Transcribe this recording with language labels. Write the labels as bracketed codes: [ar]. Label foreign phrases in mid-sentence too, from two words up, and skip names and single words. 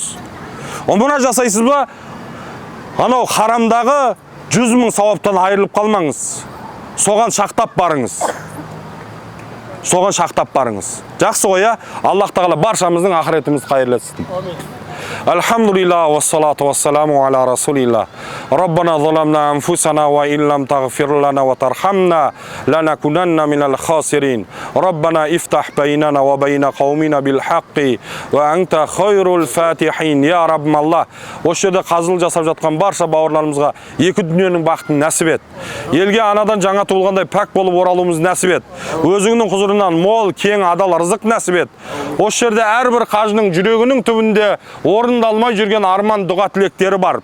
[kk] Мұна жасайсыз ба? Анау харамдағы 100 мың сауаптан айырылып қалмаңыз. Соған шақтап барыңыз. Соған шақтап барыңыз. Жақсы ғой, Аллах тағала баршамыздың ақыретімізді қайырлы етсін. [ar] الحمد لله والصلاة والسلام على رسول الله. ربنا ظلمنا أنفسنا وإن لم تغفر لنا وترحمنا لنكونن من الخاسرين. ربنا افتح بيننا وبين قومنا بالحق وأنت خير الفاتحين. [kk] Я Раббым Алла, осы жерде қазылық жасап жатқан барша бауырларымызға екі дүниенің бақытын нәсіп ет. Елге анадан жаңа туылғандай пәк болып оралуымыз нәсіп ет. Өзіңнің құзырынан мол, кең, адал рызық нәсіп ет. Осы жерде әрбір қажының жүрегінің түбінде орындалмай жүрген арман дұға тілектері бар.